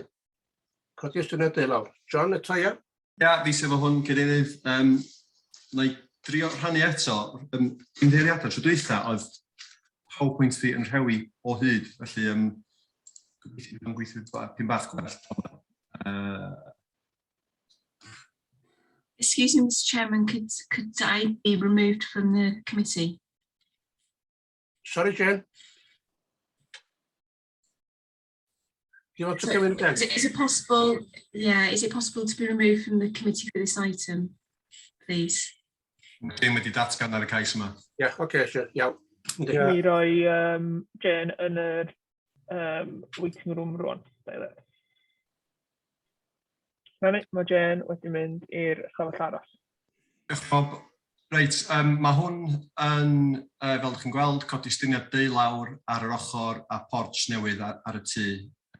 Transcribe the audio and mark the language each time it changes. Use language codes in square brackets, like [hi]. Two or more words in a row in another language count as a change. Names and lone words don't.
[cy] Codi ystyniad deulawr. John, eto ia? Ia, fi sef o hwn, Cadeirydd. Na i drio rhannu eto, ymddeiriadau tro dwytha oedd PowerPoint fi yn rhewi o hyd, felly gobeithio yn gweithio pyn bach gwell. [en] Excuse me, Mr. Chairman, could I be removed from the committee? Sorry, Jane. Do you want to come in again? Is it possible? Yeah, is it possible to be removed from the committee for this item, please? [cy] Dim wedi datgan ar y cais yma. Ie, oce, iawn. Mi roi Jane yn yr [en] waiting room [cy] rwan. Mae Jane wedi mynd i'r ystafell arall. Diolch Bob. Reit, mae hwn yn, fel ydych chi'n gweld, codi ystyniad deulawr ar yr ochr a porch newydd ar y tŷ.